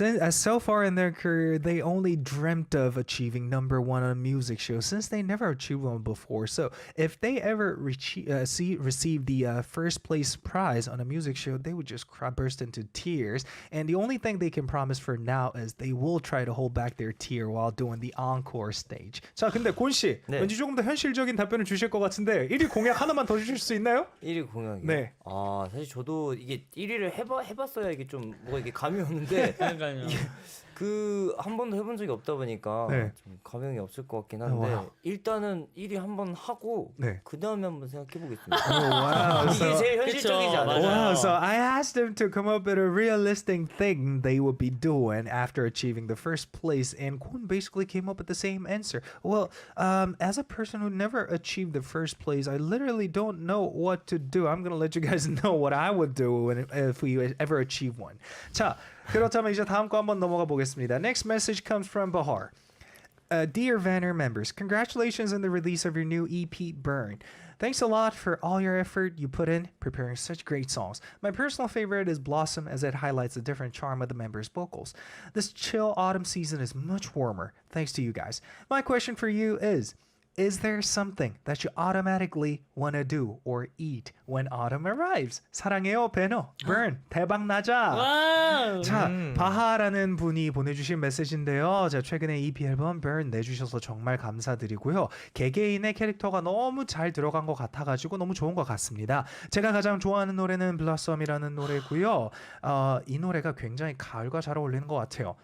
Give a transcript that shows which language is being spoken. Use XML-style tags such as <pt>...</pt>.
<en>so far in their career, they only dreamt of achieving number one on a music show since they never achieved one before. So, if they ever receive the first place prize on a music show, they would just burst into tears. And the only thing they can promise for now is they will try to hold back their tear while doing the encore stage.</en> <ko>자, 근데 곤 씨, 네. 왠지 조금 더 현실적인 답변을 주실 것 같은데 1위 공약 하나만 더 주실 수 있나요? 1위 공약이요? 네. 사실 저도 이게 1위를 해봤어야 이게 좀 뭐가 이게 감이 오는데 그러니까요. 그 한 번도 해본 적이 없다 보니까 네. 좀 감흥이 없을 것 같긴 한데 와우. 일단은 1위 한번 하고 네. 그 다음에 한번 생각해 보겠습니다. wow. 이게 제일 현실적이지 그쵸, 않아요? 맞아요.</ko> <en>Wow, so I asked them to come up with a realistic thing they would be doing after achieving the first place, and Kwon basically came up with the same answer. Well, as a person who never achieved the first place, I literally don't know what to do. I'm gonna let you guys know what I would do if we ever achieve one.</en> <ko>자, 그렇다면 이제 다음 거 한번 넘어가 보겠습니다.</ko> <en>Next message comes from Bahar. Dear Vanner members, congratulations on the release of your new EP, Burn. Thanks a lot for all your effort you put in preparing such great songs. My personal favorite is Blossom as it highlights the different charm of the members' vocals. This chill autumn season is much warmer thanks to you guys. My question for you is there something that you automatically want to do or eat when autumn arrives?</en> <ko>사랑해요, 배너. Burn. 대박 나자. 와우. 자, 바하라는 분이 보내주신 메시지인데요. 자, 최근에 EP 앨범 Burn 내주셔서 정말 감사드리고요. 개개인의 캐릭터가 너무 잘 들어간 것 같아가지고 너무 좋은 것 같습니다. 제가 가장 좋아하는 노래는 Blossom이라는 노래고요. 이 노래가 굉장히 가을과 잘 어울리는 것 같아요.</ko>